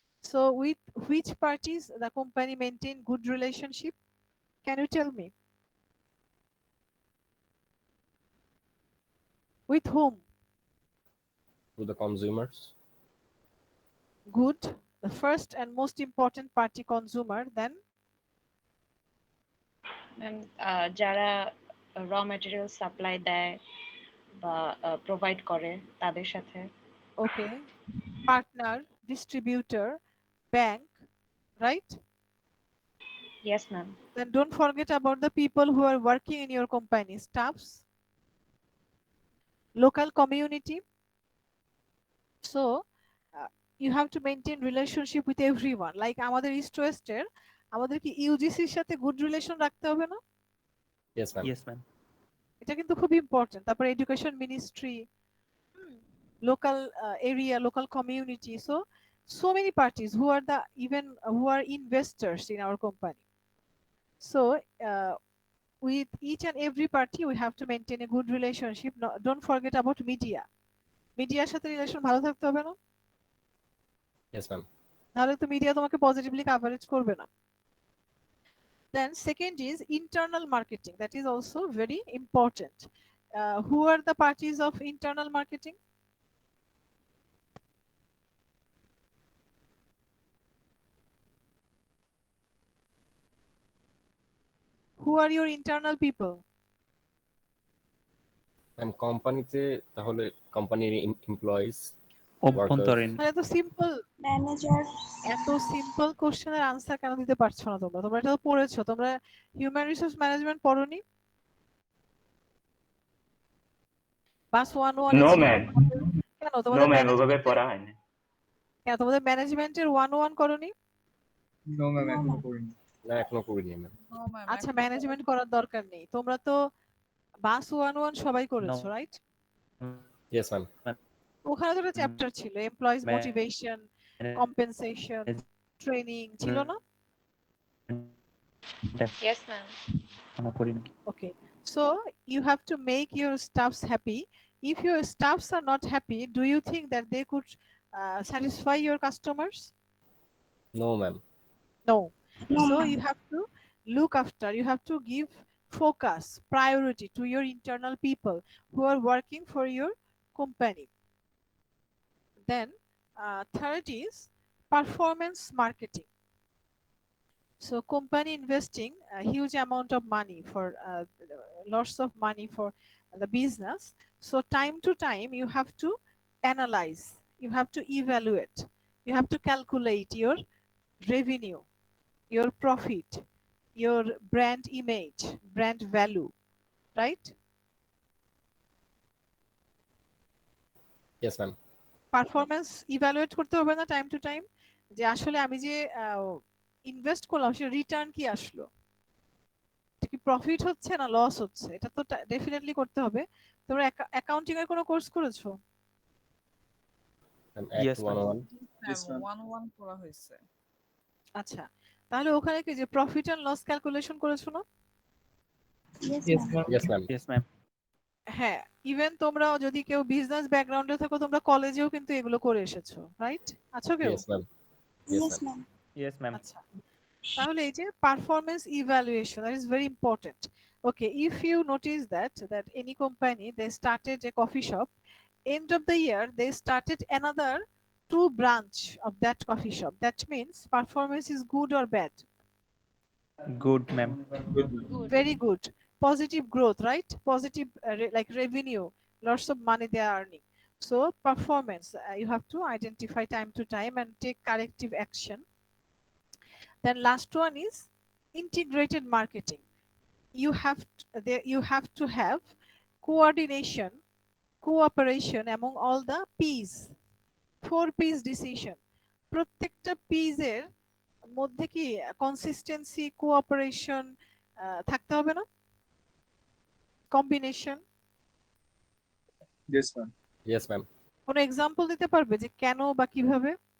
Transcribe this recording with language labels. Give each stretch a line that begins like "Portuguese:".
English: So with which parties the company maintain good relationship? Can you tell me? With whom? To the consumers. Good. The first and most important party, consumer. Then
Bangla: ma'am যারা র material supply দেয় বা provide করে তাদের সাথে।
English: okay, partner, distributor, bank, right? Yes ma'am. Then don't forget about the people who are working in your company, staffs, local community. So you have to maintain relationship with everyone.
Bangla: Like আমাদের east ওয়েস্টের, আমাদের কি ইউজিসির সাথে good relation রাখতে হবে না?
English: Yes, ma'am. Yes, ma'am.
Bangla: এটা কিন্তু খুব ইম্পর্টেন্ট। তারপর education ministry,
English: local area, local community. So many parties who are the even who are investors in our company. So with each and every party we have to maintain a good relationship. No, don't forget about media.
Bangla: মিডিয়ার সাথে relation ভালো থাকতে হবে না?
English: Yes, ma'am.
Bangla: নাহলে তো media তোমাকে positively coverage করবে না।
English: Then second is internal marketing. That is also very important. Who are the parties of internal marketing? Who are your internal people?
Bangla: Ma'am, কোম্পানিতে তাহলে কোম্পানির এমপ্লয়িজ, অভ্যন্তরীণ। এত সিম্পল ম্যানেজার। এত সিম্পল কোশ্চেনের আনসার কেন দিতে পারছো না তোমরা? তোমরা এটা তো পড়েছো, তোমরা হিউম্যান রিসোর্স ম্যানেজমেন্ট পড়োনি?
English: BUS 101 no
Bangla: ছিল
English: ma'am,
Bangla: কেন?
English: no
Bangla: তোমাদের ম্যাম, ওভাবে পড়া হয়নি। কেন তোমাদের ম্যানেজমেন্টের 101 করোনি? নো ম্যাম, এখনো করিনি। না এখনো করিনি ম্যাম।
English: No ma'am.
Bangla: আচ্ছা, ম্যানেজমেন্ট করার দরকার নেই। তোমরা তো বাস 101 সবাই করেছো, রাইট?
English: Yes, ma'am.
Bangla: ওখানে তো একটা চ্যাপ্টার ছিল এমপ্লয়িজ মোটিভেশন, কম্পেনসেশন, ট্রেনিং, ছিল না?
English: Yes ma'am. Okay, so you have to make your staffs happy. If your staffs are not happy, do you think that they could satisfy your customers? No, ma'am. No. No, So ma'am. you have to look after, you have to give focus, priority to your internal people who are working for your company. Then third is performance marketing. So company investing a huge amount of money for lots of money for the business. So time to time you have to analyze, you have to evaluate, you have to calculate your revenue, your profit, your brand image, brand value, right? Yes, ma'am.
Bangla: Performance evaluate করতে হবে না time to time, যে আসলে আমি যে invest করলাম সে return কি আসলো, এটা কি প্রফিট হচ্ছে না লস হচ্ছে, এটা তো ডেফিনেটলি করতে হবে। তোমরা অ্যাকাউন্টিং এর কোনো কোর্স করেছো?
English: Ma'am, Yes, Act ma'am. 101. Yes, ma'am.
Bangla: 101 করা হয়েছে। আচ্ছা, তাহলে ওখানে কি যে প্রফিট এন্ড লস ক্যালকুলেশন করেছো না?
English: Yes, ma'am. Yes, ma'am. Yes, ma'am.
Bangla: হ্যাঁ, ইভেন তোমরা যদি কেউ বিজনেস ব্যাকগ্রাউন্ডে থাকো তোমরা কলেজেও কিন্তু এগুলো করে এসেছো, রাইট? আছো কেউ?
English: Yes, ma'am. Yes, Yes, ma'am. ma'am. Yes, ma'am.
Bangla: আচ্ছা, তাহলে এই যে performance evaluation,
English: That is very important. Okay, if you notice that any company they started a coffee shop, end of the year they started another 2 branch of that coffee shop, that means performance is good or bad? Good, ma'am. Good, ma'am. Very good. Positive growth, right? Positive like revenue, lots of money they are earning. So performance, you have to identify time to time and take corrective action. Then last one is integrated marketing. You have to have coordination, cooperation among all the P's, 4 P's decision.
Bangla: প্রত্যেকটা P's এর মধ্যে কি consistency, cooperation থাকতে হবে না? Combination,
English: Yes, ma'am. Yes, ma'am.
Bangla: কোনো example দিতে পারবে যে কেন বা কিভাবে?